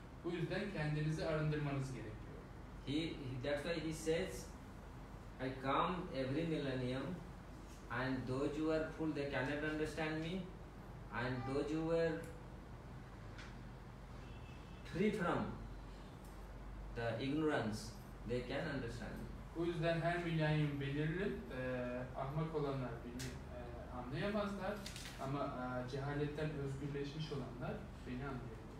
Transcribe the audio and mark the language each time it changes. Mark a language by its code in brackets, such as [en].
[tr] Bu yüzden kendinizi arındırmanız gerekiyor. [en] That's why he says, I come every millennium, and those who are full, they cannot understand me, and those who are free from the ignorance, they can understand me. [tr] Bu yüzden her milenyum belirli, ahmak olanlar beni anlayamazlar ama cehaletten özgürleşmiş olanlar beni anlayabilirler.